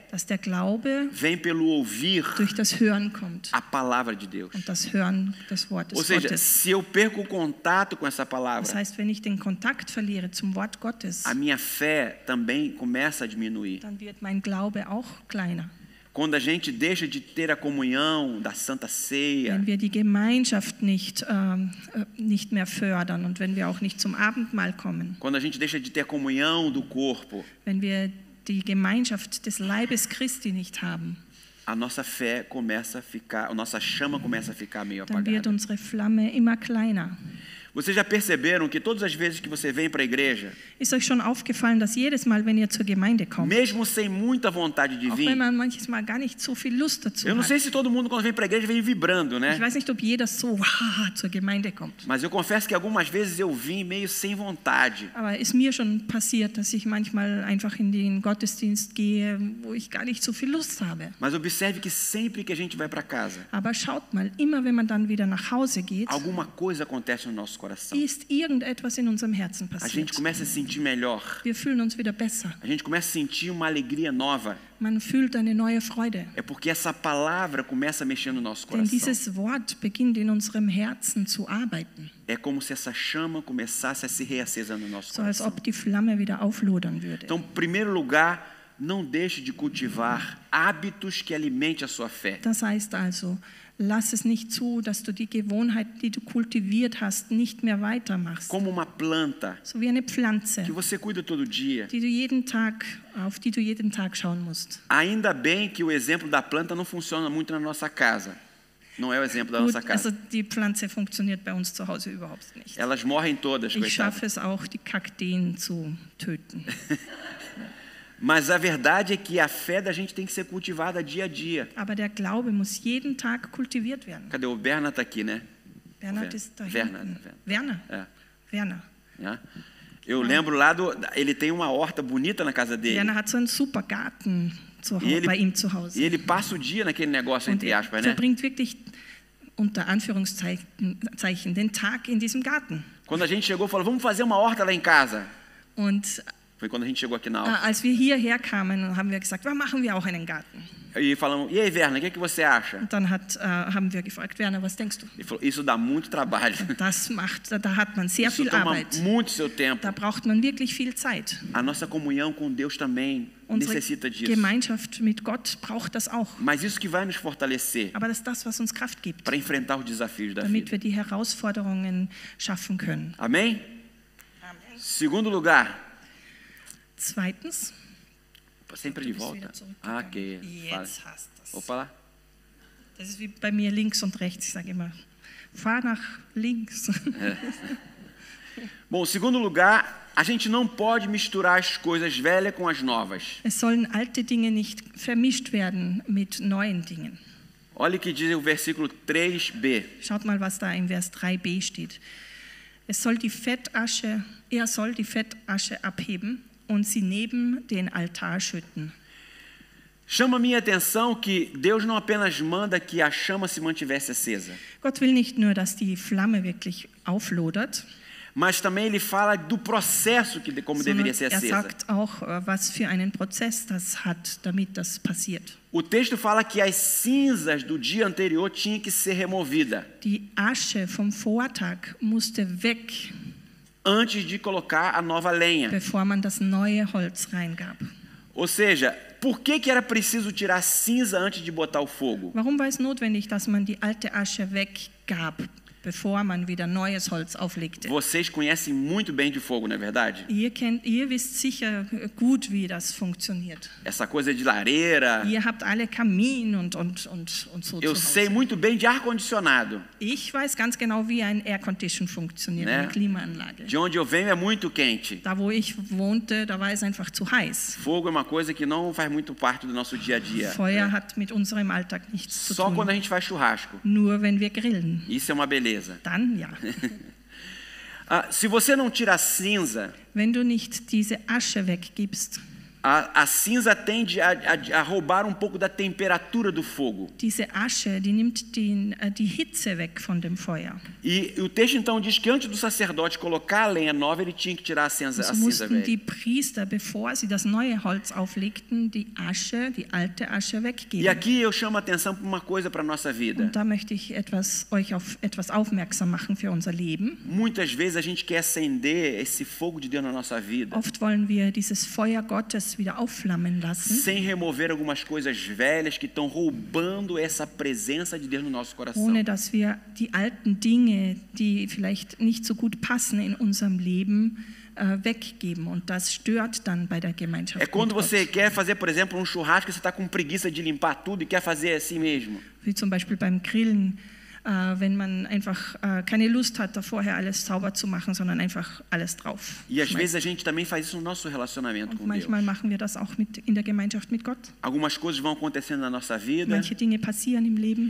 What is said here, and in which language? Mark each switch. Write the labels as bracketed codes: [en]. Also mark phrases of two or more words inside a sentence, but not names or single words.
[de] dass der Glaube [pt] vem pelo ouvir [de] durch das Hören kommt [pt] a palavra de Deus. [de] und das Hören des Wortes [pt] Ou seja, [de] Gottes. [pt] se eu perco o contato com essa [de] Das [pt] palavra, [de] heißt, wenn ich den Kontakt verliere zum Wort Gottes, [pt] a minha fé também começa a diminuir. [de] dann wird mein Glaube auch kleiner. [pt] Quando a gente deixa de ter a comunhão da Santa Ceia, [de] Wenn wir die Gemeinschaft nicht mehr fördern und wenn wir auch nicht zum Abendmahl kommen, [pt] quando a gente deixa de ter a comunhão do corpo, [de] wenn wir die Gemeinschaft des Leibes Christi nicht haben, [pt] a nossa fé começa a ficar, a nossa chama começa a ficar meio [de] dann wird [pt] apagada. [de] unsere Flamme immer kleiner. [pt] Vocês já perceberam que todas as vezes que você vem para a igreja, [de] Ist euch schon aufgefallen, dass jedes Mal, wenn ihr zur Gemeinde kommt, [pt] mesmo sem muita vontade de [de] auch wenn [pt] vir, [de] man manches Mal gar nicht so viel Lust dazu [pt] eu não [de] hat. [pt] sei se todo mundo quando vem para a igreja vem vibrando, [de] Ich [pt] né? [de] weiß nicht, ob jeder so zur Gemeinde kommt. [pt] Mas eu confesso que algumas vezes eu vim meio sem vontade. [de] Aber ist mir schon passiert, dass ich manchmal einfach in den Gottesdienst gehe, wo ich gar nicht so viel Lust habe. [pt] Mas observe que sempre que a gente vai para casa, [de] Aber schaut mal, immer wenn man dann wieder nach Hause geht, [pt] alguma coisa acontece no nosso coração. [de] ist irgendetwas in unserem Herzen [pt] A gente [de] passiert. [pt] começa a se sentir melhor. [de] Wir fühlen uns wieder besser. [pt] A gente começa a sentir uma alegria nova. [de] Man fühlt eine neue Freude. [pt] É porque essa palavra começa a mexer no nosso [de] Denn [pt] coração. [de] dieses Wort beginnt in unserem Herzen zu arbeiten. [pt] É como se essa chama começasse a se reacesa no nosso [de] So als [pt] coração. [de] ob die Flamme wieder auflodern würde. [pt] Então, em primeiro lugar, não deixe de cultivar hábitos que alimentem a sua fé. [de] Das heißt also, lass es nicht zu, dass du die Gewohnheit, die du kultiviert hast, nicht mehr weitermachst. [pt] Como uma planta [de] So wie eine Pflanze, [pt] que você cuida todo dia. [de] auf die du jeden Tag schauen musst. [pt] Ainda bem que o exemplo da planta não funciona muito na nossa casa. Não é o exemplo da [de] Gut, [pt] nossa [de] also [pt] casa. [de] die Pflanze funktioniert bei uns zu Hause überhaupt nicht. [pt] Elas morrem todas, [de] Ich [pt] coitadas. [de] schaffe es auch, die Kakteen zu töten. [pt] Mas a verdade é que a fé da gente tem que ser cultivada dia a dia. [de] Aber der Glaube muss jeden Tag kultiviert werden. [pt] Cadê o Bernard? Está aqui, né? [de] Bernhard ist da Werner, hinten. Werner. Werner. [pt] É, Werner. né? Eu lembro lá ele tem uma horta bonita na casa dele. [de] Werner hat so einen super Garten [pt] E [de] bei ihm zu Hause. [pt] E ele passa o dia naquele negócio, [de] Und [pt] entre [de] er [pt] aspas, né? [de] verbringt wirklich unter Anführungszeichen den Tag in diesem Garten. [pt] Quando a gente chegou, falou, vamos fazer uma horta lá em casa. [de] Und [pt] Foi quando a gente chegou aqui na aula. [de] als wir hierher kamen, haben wir gesagt, machen wir auch einen Garten. [pt] E falamos, e aí, Werner, o que você acha? [de] Und dann haben wir gefragt, Werner, was denkst du? [pt] Ele falou, isso dá muito trabalho. [de] Da hat man sehr [pt] Isso [de] viel [pt] toma [de] Arbeit. [pt] muito seu tempo. [de] Da braucht man wirklich viel Zeit. [pt] A nossa comunhão com Deus também [de] Unsere [pt] necessita disso. [de] Gemeinschaft mit Gott braucht das auch. [pt] Mas isso que vai nos fortalecer [de] Aber das ist das, was uns Kraft gibt, [pt] para enfrentar os desafios da [de] damit [pt] vida. [de] wir die Herausforderungen schaffen können. [pt] Amém? Segundo lugar, [de] Zweitens, [pt] sempre de volta. Ah, ok. Fala. [de] jetzt hast du es. [pt] Opa lá. [de] Das ist wie bei mir links und rechts. Ich sage immer, fahr nach links. [pt] Bom, segundo lugar, a gente não pode misturar as coisas velhas com as novas. [de] Es sollen alte Dinge nicht vermischt werden mit neuen Dingen. [pt] Olha o que diz o versículo 3b. [de] Schaut mal, was da im Vers 3b steht. Er soll die Fettasche abheben und sie neben den Altar schütten. [pt] Chama minha atenção que Deus não apenas manda que a chama se mantivesse acesa, [de] Gott will nicht nur, dass die Flamme wirklich auflodert, [pt] mas também ele fala do processo que como [de] sondern [pt] deveria ser [de] er [pt] acesa. [de] sagt auch, was für einen Prozess das hat, damit das passiert. [pt] O texto fala que as cinzas do dia anterior tinham que ser removidas [de] Die Asche vom Vortag musste weg, [pt] antes de colocar a nova lenha. [de] bevor man das neue Holz reingab. [pt] Ou seja, por que era preciso tirar cinza antes de botar o fogo? [de] Warum war es notwendig, dass man die alte Asche weggab, bevor man wieder neues Holz auflegte? [pt] Vocês conhecem muito bem de fogo, não é verdade? [de] Ihr wisst sicher gut, wie das funktioniert. [pt] Essa coisa de lareira. [de] Ihr habt alle Kamin und so [pt] Eu [de] zu [pt] sei [de] Hause. [pt] muito bem de ar-condicionado. [de] Ich weiß ganz genau, wie ein Aircondition funktioniert, [pt] Ne? [de] eine Klimaanlage. [pt] De onde eu venho é muito quente. [de] Da, wo ich wohnte, da war es einfach zu heiß. [pt] Fogo é uma coisa que não faz muito parte do nosso dia a dia. [de] Feuer hat mit unserem Alltag nichts zu [pt] Só quando a [de] tun. [pt] gente faz churrasco. [de] Nur wenn wir grillen. [pt] Isso é uma beleza. [de] Dann ja. [pt] Se você não tira a cinza, [de] Wenn du nicht diese Asche weggibst, [pt] A cinza tende a roubar um pouco da temperatura do fogo. [de] Diese Asche, die nimmt die Hitze weg von dem Feuer. [pt] E o texto então diz que antes do sacerdote colocar a lenha nova, ele tinha que tirar a cinza [de] So mussten die [pt] velha. [de] Priester, bevor sie das neue Holz auflegten, die Asche, die alte Asche [pt] E [de] weggeben. [pt] aqui eu chamo a atenção para uma coisa para a nossa vida. [de] Und da möchte ich euch auf etwas aufmerksam machen für unser Leben. [pt] Muitas vezes a gente quer acender esse fogo de Deus na nossa vida, [de] Oft wollen wir dieses Feuer Gottes wieder aufflammen lassen, [pt] sem remover algumas coisas velhas que estão roubando essa presença de Deus no nosso coração. [de] ohne dass wir die alten Dinge, die vielleicht nicht so gut passen in unserem Leben, weggeben. Und das stört dann bei der Gemeinschaft [pt] É quando [de] mit [pt] você [de] Gott. [pt] quer fazer, por exemplo, um churrasco e você está com preguiça de limpar tudo e quer fazer assim mesmo. [de] Wie zum Beispiel beim Grillen, wenn man einfach keine Lust hat, da vorher alles sauber zu machen, sondern einfach alles drauf. [pt] E às vezes [de] schmeißt. [pt] a gente também faz isso no nosso relacionamento [de] Und [pt] com Deus. [de] manchmal machen wir das auch in der Gemeinschaft mit Gott. [pt] Algumas coisas vão acontecendo na nossa vida [de] Manche Dinge passieren im Leben